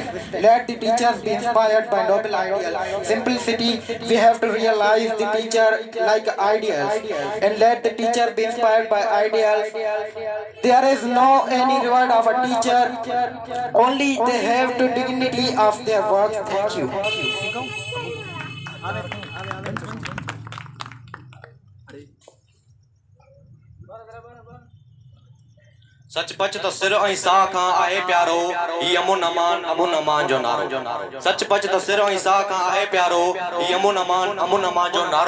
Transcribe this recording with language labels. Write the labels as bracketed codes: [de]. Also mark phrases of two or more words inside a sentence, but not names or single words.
[en] Let the teachers be inspired by noble ideal. Simplicity, we have to realize the teacher like ideals, and let the teacher be inspired by ideals. There is no any reward of a teacher, only they have to dignity of their work. Thank you. [sd] सचपच तो सिर ऐं साह खां आहे प्यारो ही अमुन अमान जो नारो। सचपच तो सिर ऐं साह खां आहे प्यारो ही अमुन अमान जो नारो।